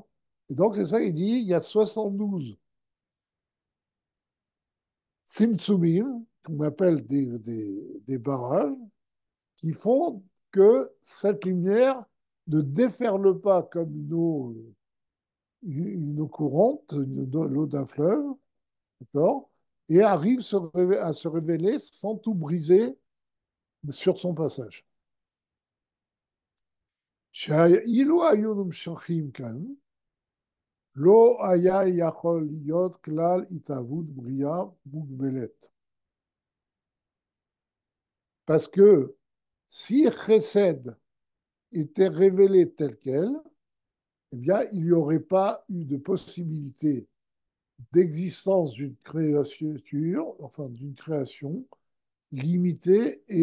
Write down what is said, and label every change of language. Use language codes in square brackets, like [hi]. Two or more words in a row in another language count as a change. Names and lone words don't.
[fr] Et donc, c'est ça qu'il dit, il y a 72 simtsumim, qu'on appelle des barrages, qui font que cette lumière ne déferle pas comme une eau courante, l'eau d'un fleuve, d'accord? Et arrive à se révéler sans tout briser sur son passage. [he] שאילו היו נמשכים כאן, לא היה יכול להיות כלל התהוות בריאה מוגבלת. [fr] Parce que si Chesed était révélé tel quel, eh bien, il n'y aurait pas eu de possibilité d'existence d'une créature, enfin d'une création limitée